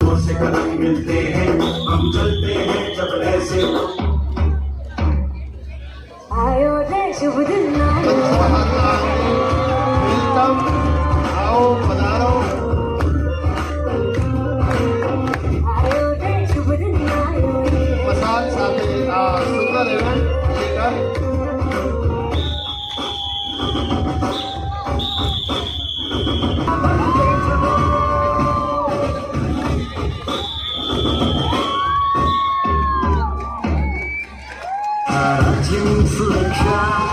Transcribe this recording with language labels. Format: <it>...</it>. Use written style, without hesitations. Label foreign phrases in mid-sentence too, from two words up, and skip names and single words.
<hi>हाथों से कदम मिलते हैं, हम चलते हैं जब ऐसे। आयो रे शुभ दिन आयो,</hi> <gu>વેલકમ, આવો પધારો.</gu> <hi>आयो रे शुभ दिन आयो रे.</hi> <gu>મસાજ સાથે આ સુંદર ઇવેન્ટ થિયેટર</gu> <hi>राज्य सुरक्षा</hi>